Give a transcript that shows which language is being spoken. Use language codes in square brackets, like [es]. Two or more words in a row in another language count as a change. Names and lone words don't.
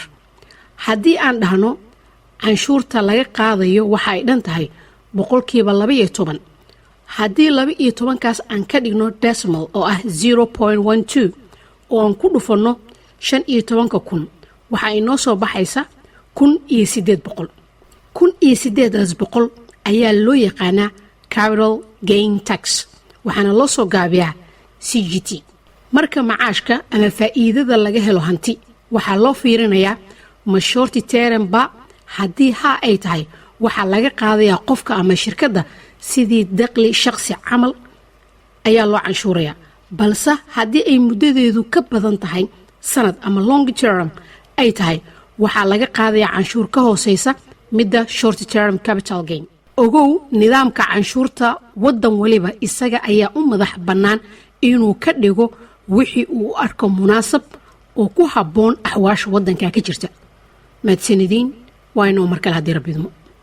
[so] haddii aan dhahno canshuurta laga qaadayo waxa ay dhan tahay 12%. haddii 12kaas aan ka dhigno decimal oo ah 0.12 oo aan ku dhufanno 15,000 waxa inoo soo baxaysa 1,800. 1,800 ayaa loo yaqaanaa [en] capital gain tax [so] waxaana loo soo gaabiyaa CGT. marka macaashka ama faa'iidada laga helo hanti waxaa loo fiirinayaa ma [en] short term [so] ba. haddii ay tahay waxaa laga qaadayaa qofka ama shirkadda sidii dakhli shakhsi camal ayaa loo canshuurayaa. balse haddii ay muddadeedu ka badan tahay sanad ama [en] long term [so] ay tahay waxaa laga qaadayaa canshuur ka hooseysa midda [en] short term capital gain. [so] ogow nidaamka canshuurta waddan waliba isaga ayaa u madax bannaan inuu ka dhigo wixii uu arko munaasab oo ku habboon axwaasha waddanka ka jirta. mahadsanidin waa inoo mar kale haddii rabbi idmo.